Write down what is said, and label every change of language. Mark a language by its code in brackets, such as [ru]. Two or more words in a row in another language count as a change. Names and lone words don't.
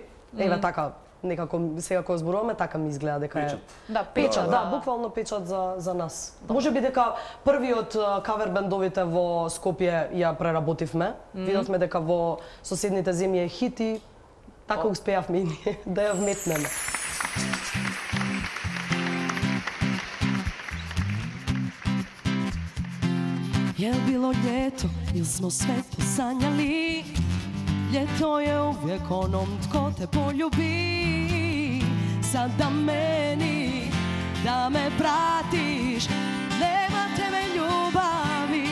[mk] Еве така некако сега кога зборуваме така ми изгледа дека е. Да, печат, да, буквално печат за нас. Можеби дека првиот кавер бендовите во Скопје ја преработивме. Видовме дека во соседните земји е хит и така успеавме и ние да ја вметнеме. [hr] Je bilo ljeto ili smo sve to sanjali? Ljeto je uvijek onom tko te poljubi. Sada meni da me pratiš, nema tebe ljubavi.